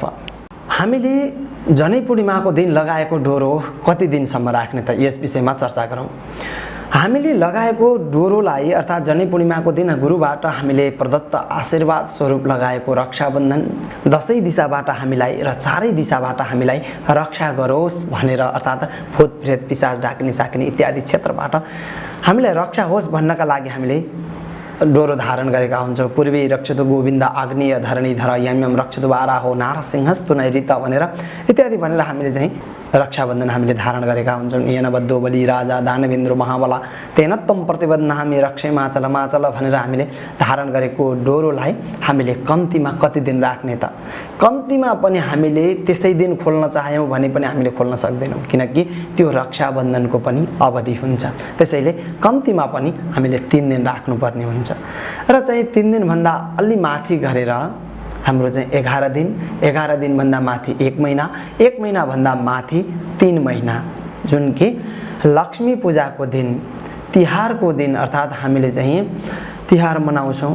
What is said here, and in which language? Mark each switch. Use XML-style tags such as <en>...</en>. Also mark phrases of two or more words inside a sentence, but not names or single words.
<ne>हामीले जनै पूर्णिमाको दिन लगाएको डोरो कति दिनसम्म राख्ने त? यस विषयमा चर्चा गरौँ। हामीले लगाएको डोरोलाई अर्थात् जनै पूर्णिमाको दिन गुरुबाट हामीले प्रदत्त आशीर्वाद स्वरूप लगाएको रक्षाबन्धन दसैँ दिशाबाट हामीलाई र चारै दिशाबाट हामीलाई रक्षा गरोस् भनेर अर्थात् भूत प्रेत पिशाच डाकिनी साकिनी इत्यादि क्षेत्रबाट हामीलाई रक्षा होस् भन्नका लागि हामीले डोरो धारण गरेका हुन्छौँ।</ne> <sa>पूर्वी रक्षतु गोविन्द आग्नेय धरणी धर यम रक्षतु बाराहो नारसिंहस्तु नैरित</sa> <ne>भनेर इत्यादि भनेर हामीले चाहिँ रक्षाबन्धन हामीले धारण गरेका हुन्छौँ।</ne> <sa>येन बद्धो बलि राजा दानवेन्द्र महाबला तेन त्वं प्रतिबध्नामि रक्षेमाचल</sa> <ne>भनेर हामीले धारण गरेको डोरोलाई हामीले कम्तीमा कति दिन राख्ने त? कम्तीमा पनि हामीले त्यसै दिन खोल्न चाह्यौँ भने पनि हामीले खोल्न सक्दैनौँ, किनकि त्यो रक्षाबन्धनको पनि अवधि हुन्छ। त्यसैले कम्तीमा पनि हामीले 3 दिन राख्नुपर्ने हुन्छ र चाहिँ 3 दिनभन्दा अलि माथि गरेर हाम्रो चाहिँ 11 दिनभन्दा माथि 1 महिना, 1 महिनाभन्दा माथि 3 महिना, जुन कि लक्ष्मी पूजाको दिन, तिहारको दिन अर्थात् हामीले चाहिँ तिहार मनाउँछौँ।</ne>